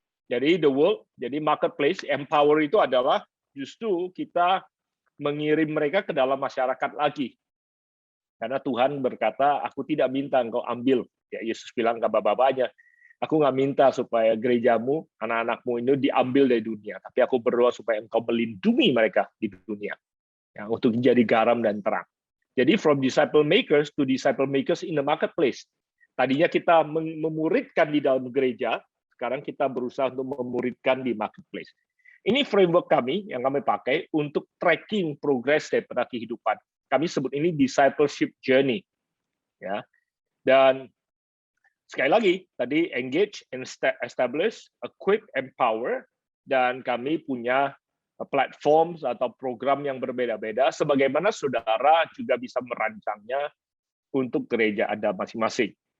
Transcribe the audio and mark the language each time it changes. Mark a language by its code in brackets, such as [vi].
[id] Jadi [en] the world, [id] jadi marketplace, empower itu adalah justru kita mengirim mereka ke dalam masyarakat lagi. Karena Tuhan berkata, aku tidak minta engkau ambil. Ya, Yesus bilang ke bapak-bapaknya, aku nggak minta supaya gerejamu, anak-anakmu ini diambil dari dunia, tapi aku berdoa supaya engkau melindungi mereka di dunia, ya, untuk menjadi garam dan terang. Jadi [en] from disciple makers to disciple makers in the marketplace. [id] Tadinya kita memuridkan di dalam gereja, sekarang kita berusaha untuk memuridkan di marketplace. Ini framework kami yang kami pakai untuk tracking progress daripada kehidupan. Kami sebut ini discipleship journey. Ya. Dan sekali lagi, tadi engage, establish, equip, empower, dan kami punya platform atau program yang berbeda-beda, sebagaimana saudara juga bisa merancangnya untuk gereja Anda masing-masing.